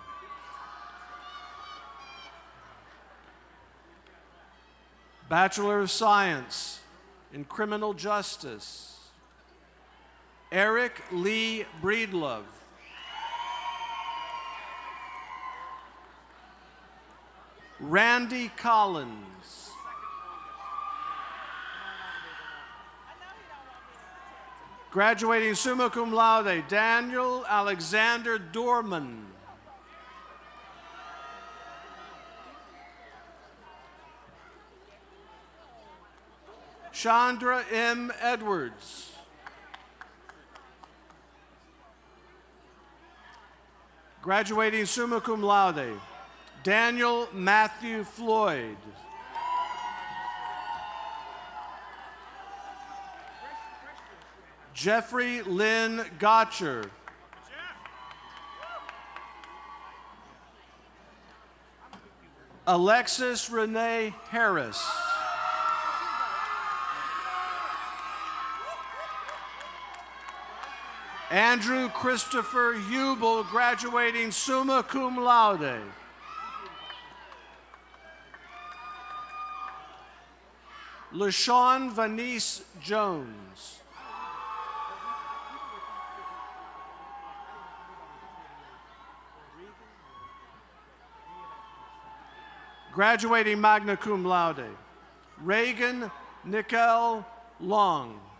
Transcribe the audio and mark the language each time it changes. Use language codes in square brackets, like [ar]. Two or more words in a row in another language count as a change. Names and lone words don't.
[en] Bachelor of Science in Criminal Justice, Eric Lee Breedlove. Randy Collins. Graduating [la] summa cum laude, [en] Daniel Alexander Dorman. Chandra M. Edwards. Graduating [la] summa cum laude, [en] Daniel Matthew Floyd. Jeffrey Lynn Gotcher. Alexis Renee Harris. Andrew Christopher Hubel, graduating [la] summa cum laude. [en] LaShawn Vanice Jones. Graduating [la] magna cum laude, [en] Reagan Nickel Long.